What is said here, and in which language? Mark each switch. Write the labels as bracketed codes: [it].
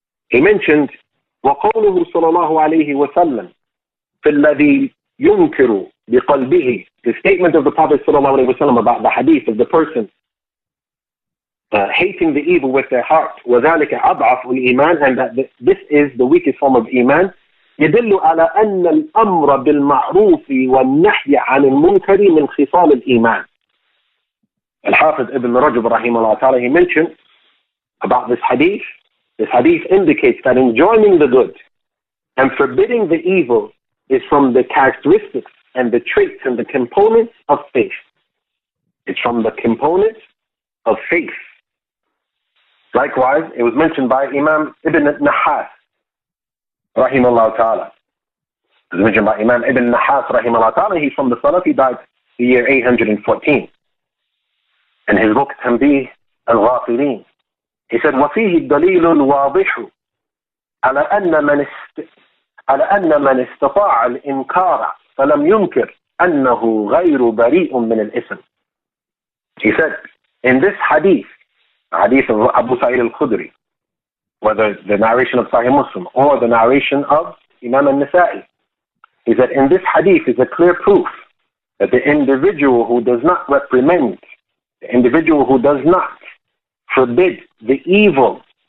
[en] He mentioned [ar] وقوله صلى الله عليه وسلم في الذي ينكر بقلبه, [en] the statement of the Prophet صلى الله عليه وسلم about the hadith of the person hating the evil with their heart, [ar] وذلك أضعف الإيمان, [en] and that this is the weakest form of iman. [ar] يدل على أن الأمر بالمعروف والنهي عن المنكر من خصال الإيمان. [en] Al-Hafiz ibn Rajab rahimahullah ta'ala, he mentioned about this hadith. This hadith indicates that enjoining the good and forbidding the evil is from the characteristics and the traits and the components of faith. It's from the components of faith. Likewise, it was mentioned by Imam Ibn Nahas rahimahullah ta'ala. It was mentioned by Imam Ibn Nahas rahimahullah ta'ala. He's from the Salafi, died the year 814. In his book Tanbih al-Ghafilin, he said, [ar] وَفِيهِ الدَّلِيلُ الْوَاضِحُ على أن من استطاع الإنكار فلم ينكر أنه غير بريء من الإثم. [en] He said, in this hadith of Abu Sa'id al-Khudri, whether the narration of Sahih Muslim or the narration of Imam al-Nasa'i, he said, in this hadith is a clear proof that the individual who does not reprimand, the individual who does not forbid the evil,